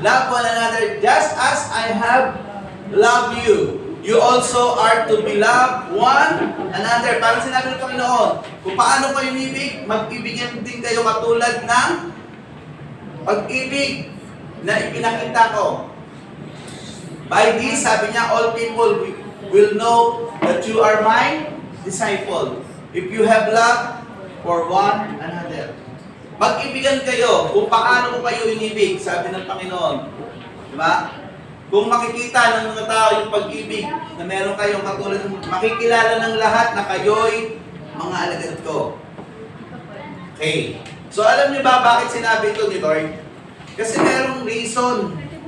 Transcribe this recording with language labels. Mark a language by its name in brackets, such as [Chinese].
[English] Love one another just as I have loved you. You also are to be loved one another. [Filipino] Parang sinabi ng Panginoon, kung paano kayo ibig, mag-ibigyan din kayo katulad ng pag-ibig na ipinakita ko. [English] By this, [Filipino] sabi niya, [English] all people will know that you are my disciple. If you have love for one another. [Filipino] Mag-ibigan kayo kung paano ko kayo inibig, sabi ng Panginoon. Diba? Kung makikita ng mga tao yung pag-ibig na meron kayong katulad, makikilala ng lahat na kayo'y mga alagad ko. Okay. So alam niyo ba bakit sinabi ito ni Lord? Kasi merong reason.